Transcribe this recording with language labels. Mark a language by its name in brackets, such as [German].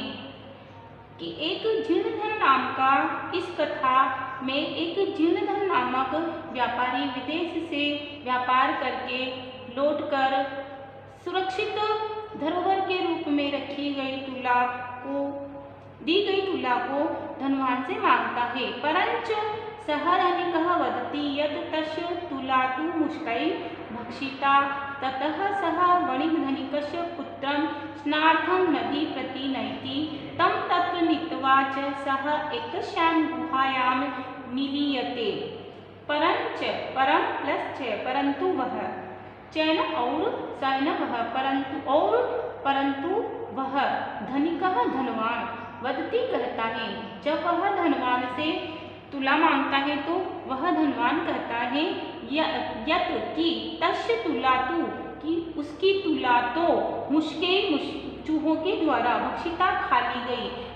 [Hindi] कि एक जीर्णधन नाम का, इस कथा में एक जीर्णधन नामक व्यापारी विदेश से व्यापार करके लौटकर सुरक्षित धरोहर के रूप में रखी गई तुला को, दी गई तुला को धनवान से मांगता है। [Sanskrit] परंच सः धनिकः वदति यत् तस्य तुला तु मुष्कै भक्षिता। ततः सः वणिकधनिकस्य पुत्रं स्नानार्थं नदी प्रति नयति। तं तत्र नीत्वा च सः एकस्यां गुहायां निलीयते। [Hindi] परंच, परम प्लस च, परंतु वह, चैन और सैन वह, परंतु और, परंतु वह धनिकः धनवान, वदति कहता है, जब वह धनवान से तुला मांगता है तो वह धनवान कहता है यत कि [Sanskrit] तस्य तुला तु, [Hindi] कि उसकी तुला तो मुष्के, चूहों के द्वारा भक्षिता, खा ली गई।